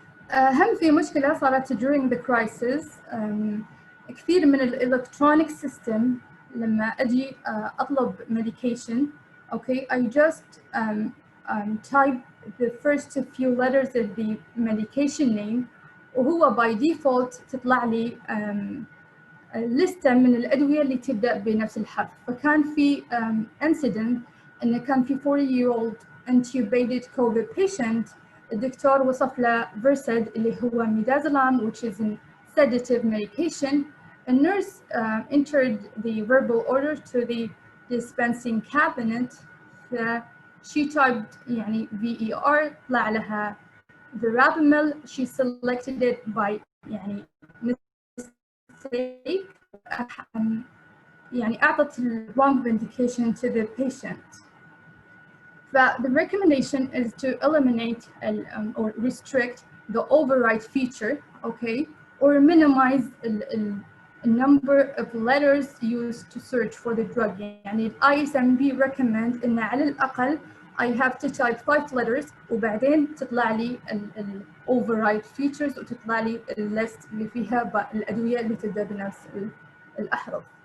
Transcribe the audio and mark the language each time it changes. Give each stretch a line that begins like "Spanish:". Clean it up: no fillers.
Arabic: هم في مشكلة صارت
English: during the crisis
Arabic: كثير من الإلكترونيك system لما أجي أطلب
English: medication okay I just type the first few letters of the medication name
Arabic: وهو
English: by default
Arabic: تطلع لي لستة من الأدوية اللي تبدأ بنفس الحرف. فكان في
English: incident
Arabic: إنه كان في
English: 40-year-old intubated COVID patient
Arabic: الدكتور وصف له
English: Versed
Arabic: اللي هو
English: midazolam which is a sedative medication. A nurse entered the verbal order to the dispensing cabinet. She typed
Arabic: يعني
English: VER
Arabic: طلع لها
English: verapamil. She selected it by
Arabic: يعني
English: mistake يعني أعطت the wrong medication to the patient. The recommendation is to eliminate or restrict the override feature, okay, or minimize the number of letters used to search for the drug.
Arabic: يعني ISMB recommend إن على الأقل
English: I have to type 5 letters
Arabic: وبعدين تطلع لي ال
English: override features
Arabic: وتطلع لي الليست اللي فيها الأدوية اللي تبدأ بنفس الأحرف.